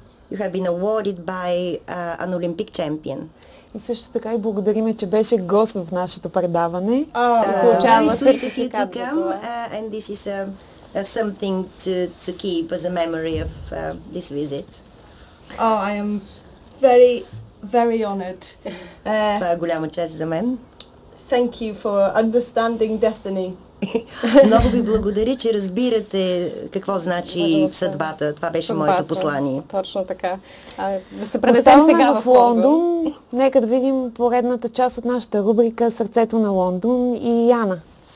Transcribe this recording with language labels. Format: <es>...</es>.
<en>you have been awarded by an Olympic champion.</en> <bg>И също така и благодариме, че беше гост в нашето предаване.</bg> <en>Very sweet of you to come, and this is something to keep as a memory of this visit. Oh, I am very, very honoured.</en> <bg>Това е голяма чест за мен.</bg> <en>Thank you for understanding destiny.</en> <bg>Много ви благодаря, че разбирате какво значи в съдбата. Това беше моето послание. Точно така. Да се пренесем сега в Лондон. Нека да видим поредната част от нашата рубрика "Сърцето на Лондон" и Яна.</bg>